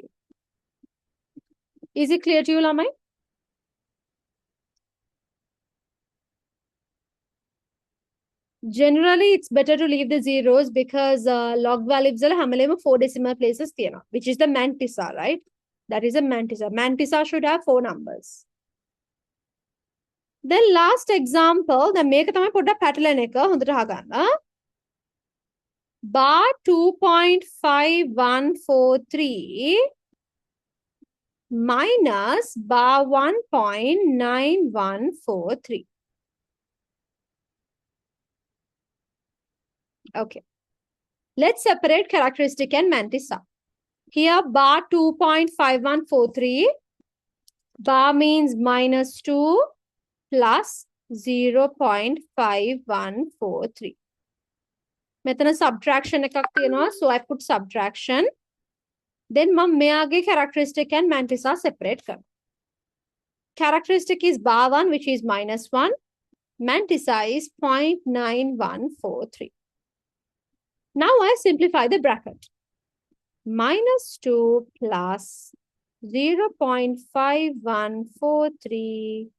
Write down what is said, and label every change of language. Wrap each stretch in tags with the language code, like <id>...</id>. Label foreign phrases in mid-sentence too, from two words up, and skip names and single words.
<en>Is it clear to you, lamai? Generally, it's better to leave the zeros because log values are hamalema 4 decimal places තියෙනවා, which is the mantissa, right? That is a mantissa. Mantissa should have 4 numbers. Then last example,</en> <si>දැන් මේක තමයි පොඩ්ඩක් පැටලෙන එක හොඳට අහගන්න.</si> <en>Bar 2.5143 minus bar 1.9143. Okay. Let's separate characteristic and mantissa. Here bar 2.5143. Bar means minus 2 plus 0.5143.</en> <si>මෙතන subtraction එකක් තියෙනවා,</si> <en>so I put subtraction. Then</en> <si>මම මෙයාගේ</si> <en>characteristic and mantissa separate කරනවා. Characteristic is bar 1, which is minus 1. Mantissa is 0.9143. Now I simplify the bracket. Minus 2 plus 0.5143.</en>